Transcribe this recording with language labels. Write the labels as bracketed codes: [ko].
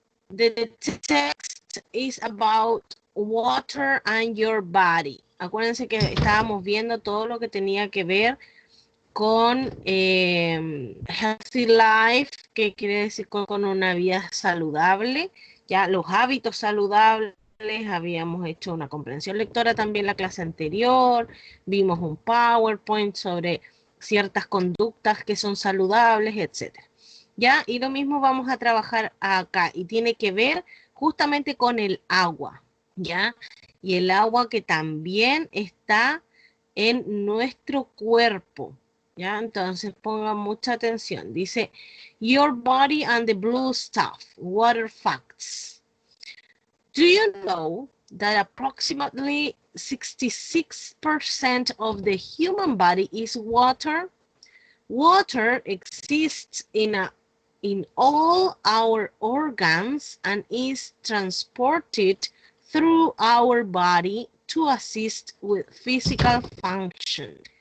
[en] The text is about water and your body. [es] Acuérdense que estábamos viendo todo lo que tenía que ver con [en] healthy life, [es] que quiere decir con una vida saludable, ya los hábitos saludables. Habíamos hecho una comprensión lectora también la clase anterior, vimos un PowerPoint sobre ciertas conductas que son saludables, etcétera. Ya, y lo mismo vamos a trabajar acá, y tiene que ver justamente con el agua, ya, y el agua que también está en nuestro cuerpo, ya. Entonces pongan mucha atención. Dice, [en] your body and the blue stuff, water facts. Do you know that approximately 66% of the human body is water? Water exists in all our organs and is transported through our body to assist with physical function.